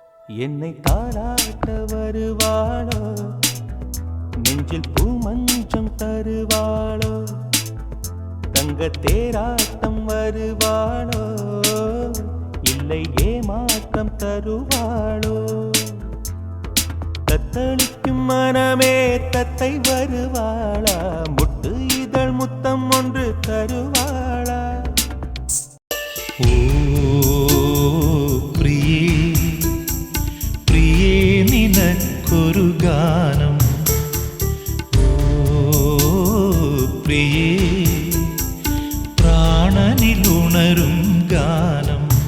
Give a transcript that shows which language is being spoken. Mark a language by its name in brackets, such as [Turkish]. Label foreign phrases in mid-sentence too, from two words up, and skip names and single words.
[Tamil] என்னை தாளாட்ட வருவாளோ, நெஞ்சில் பூமஞ்சம் தருவாளோ, தங்க தேராட்டம் வருவாளோ, இல்லை ஏமாற்றம் தருவாளோ. தத்தளிக்கும் மனமே தத்தை வருவாளா, முட்டு இதழ் முத்தம் ஒன்று தருவாளா. [Malayalam] ഓ പ്രിയേ പ്രിയേ നിനക്കൊരു ഗാനം. ഓ പ്രിയേ പ്രാണനിലുണരും ഗാനം.